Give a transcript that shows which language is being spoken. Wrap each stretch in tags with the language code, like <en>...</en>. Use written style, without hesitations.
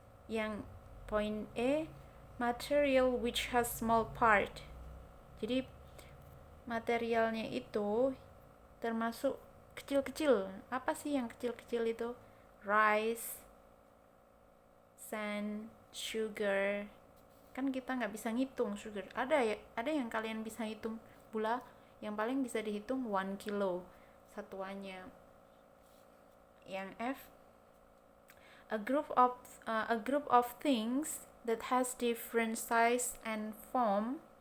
<id>Yang poin E,</id> <en>material which has small part.</en> <id>Jadi materialnya itu termasuk kecil-kecil. Apa sih yang kecil-kecil itu? Rice, sand, sugar. Kan kita nggak bisa ngitung sugar. Ada yang kalian bisa hitung gula, yang paling bisa dihitung 1 kilo satuannya. Yang F,</id> <en>a group of things that has different size and form.</en>